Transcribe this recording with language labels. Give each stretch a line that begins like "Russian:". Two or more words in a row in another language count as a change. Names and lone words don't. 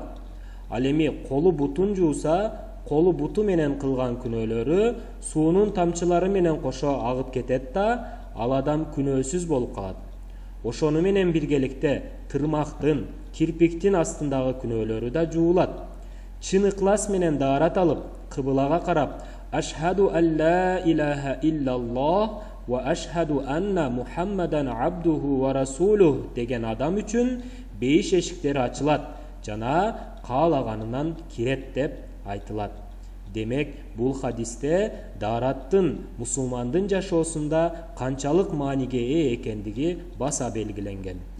Kyrgyz: Ал эми колу бутун жууса, колу буту менен кылган күнөөлөрү суунун тамчылары менен кошо агып кетет да, ал адам күнөөсүз болуп калат. Ошону менен биргеликте тырмактын, кирпиктин астындагы күнөөлөрү да жуулат. Чын ыклас менен даарат алып, кыбылага карап,
Arabic: أشهد ألا إله إلا الله وأشهد أن محمدا عبده ورسوله
Kyrgyz: деген адам үчүн бейиш эшиктери ачылат жана каалаганынан кирет" деп айтылат. Демек, бул хадисте даараттын мусулмандын жашоосунда канчалык мааниге ээ экендиги баса белгиленген.